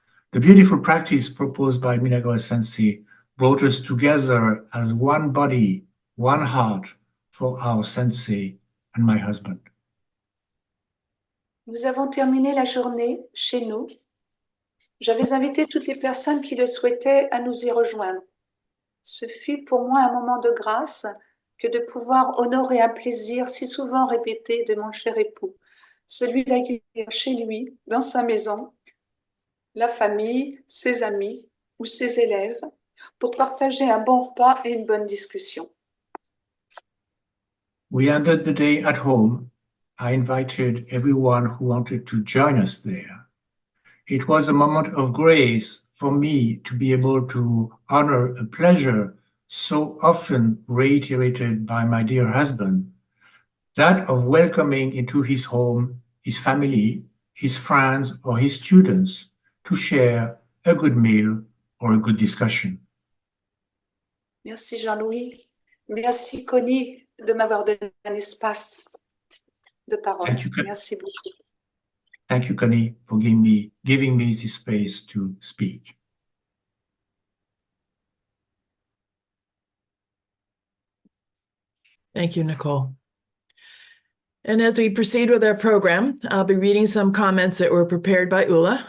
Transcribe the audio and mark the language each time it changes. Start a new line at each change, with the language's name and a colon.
English: The beautiful practice proposed by Minagawa Sensei brought us together as one body, one heart for our sensei and my husband.
French: Nous avons terminé la journée chez nous. J'avais invité toutes les personnes qui le souhaitaient à nous y rejoindre. Ce fut pour moi un moment de grâce que de pouvoir honorer un plaisir si souvent répété de mon cher époux, celui d'accueillir chez lui, dans sa maison, la famille, ses amis ou ses élèves, pour partager un bon repas et une bonne discussion.
English: We ended the day at home. I invited everyone who wanted to join us there. It was a moment of grace for me to be able to honor a pleasure so often reiterated by my dear husband, that of welcoming into his home his family, his friends, or his students to share a good meal or a good discussion.
French: Merci Jean-Louis. Merci Connie de m'avoir donné un espace de parole.
English: Thank you,
French: Merci beaucoup.
English: Thank you, Connie, for giving me this space to speak. Thank you, Nicole. And as we proceed with our program, I'll be reading some comments that were prepared by Ulla.